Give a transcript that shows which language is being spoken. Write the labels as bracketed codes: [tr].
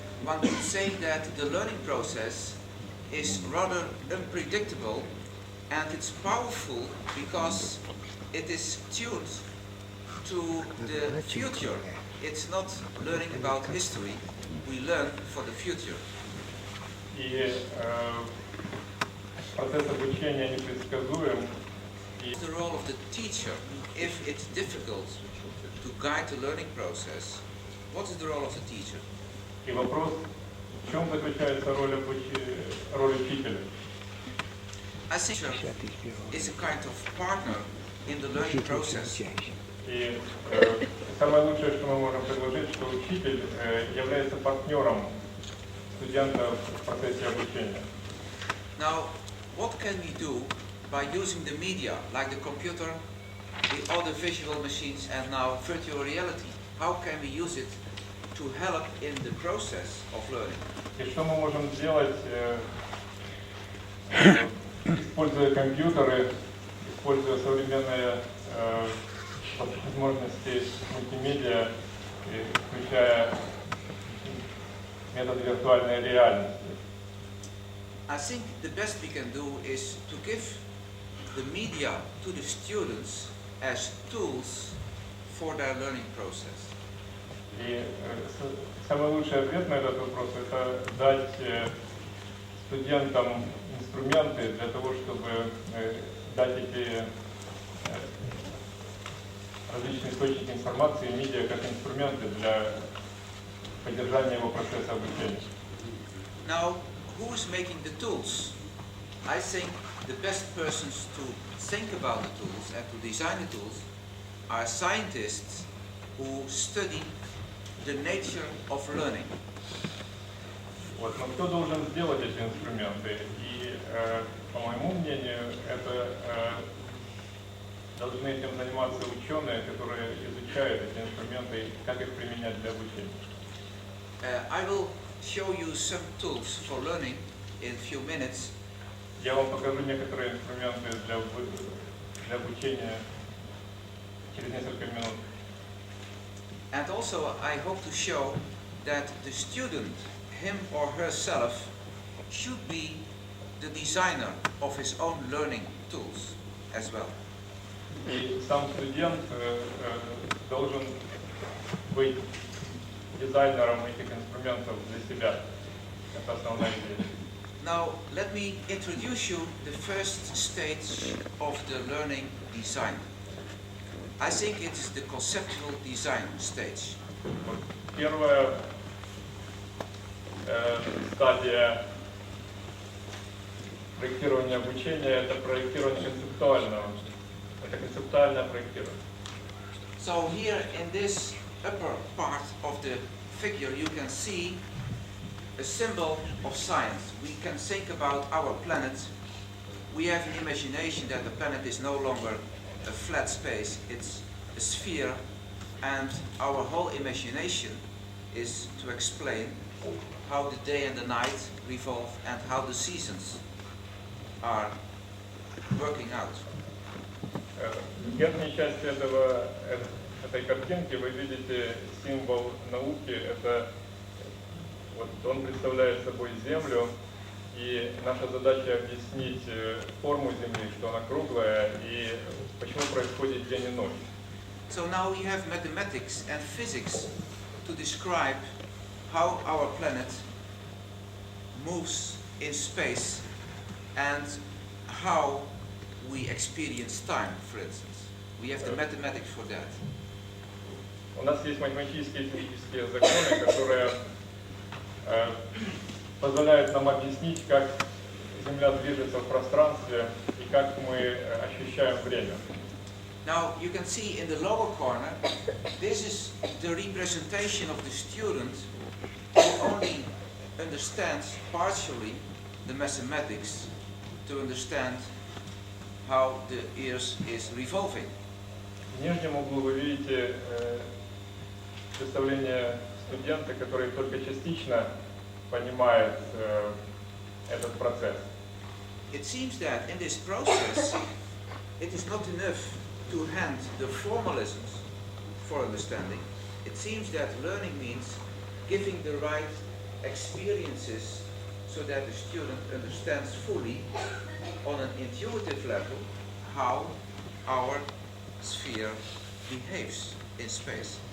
[en] One could say that the learning process is rather unpredictable and it's powerful because it is tuned to the future. It's not learning about history, we learn for the future. [ru] И процесс обучения непредсказуем. [en] What's the role of the teacher if it's difficult to guide the learning process? What is the role of the teacher? [ru] И вопрос, в чем заключается роль учителя? [en] A teacher is a kind of partner in the learning process. [ru] И самое лучшее, что мы можем предложить, что учитель является партнером студента в процессе обучения. [en] Now, what can we do by using the media, like the computer, the other visual machines, and now virtual reality? How can we use it to help in the process of learning? [ru] И что мы можем сделать, используя компьютеры, используя современные возможности мультимедиа, включая метод виртуальной реальности? [en] I think the best we can do is to give the media to the students as tools for their learning process. [ru] И самый лучший ответ на этот вопрос – это дать студентам инструменты для того, чтобы дать эти различные источники информации, медиа как инструменты для поддержания его процесса обучения. [en] Now, who is making the tools? I think the best persons to think about the tools and to design the tools are scientists who study the nature of learning. [ru] Вот, но кто должен сделать эти инструменты? И, по моему мнению, это должны этим заниматься ученые, которые изучают эти инструменты и как их применять для обучения. [en] I will show you some tools for learning in a few minutes. [ru] Я вам покажу некоторые инструменты для обучения через несколько минут. [en] And also I hope to show that the student, him or herself, should be the designer of his own learning tools as well. [ru] И сам студент должен быть дизайнером этих инструментов для себя. Это основная идея. [en] Now let me introduce you the first stage of the learning design. I think it is the conceptual design stage. [ru] Первая стадия проектирования обучения – это проектирование концептуального. Это концептуальное проектирование. [en] So here in this upper part of the figure you can see a symbol of science. We can think about our planet. We have an imagination that the planet is no longer a flat space, it's a sphere, and our whole imagination is to explain how the day and the night revolve and how the seasons are working out. [ru] В верхней части этой картинки вы видите символ науки. Это вот он представляет собой Землю, и наша задача объяснить форму Земли, что она круглая, и почему происходит день и ночь. [en] So now we have mathematics and physics to describe how our planet moves in space and how we experience time, for instance. We have the mathematics for that. [ru] У нас есть математические и физические законы, которые позволяют нам объяснить, как Земля движется в пространстве и как мы ощущаем время. [en] Now you can see in the lower corner, this is the representation of the student who only understands partially the mathematics to understand how the earth is revolving. [ru] В нижнем углу вы видите представление студента, который только частично понимает этот процесс. [en] It seems that in this process, it is not enough to hand the formalisms for understanding. It seems that learning means giving the right experiences so that the student understands fully on an intuitive level how our sphere behaves in space.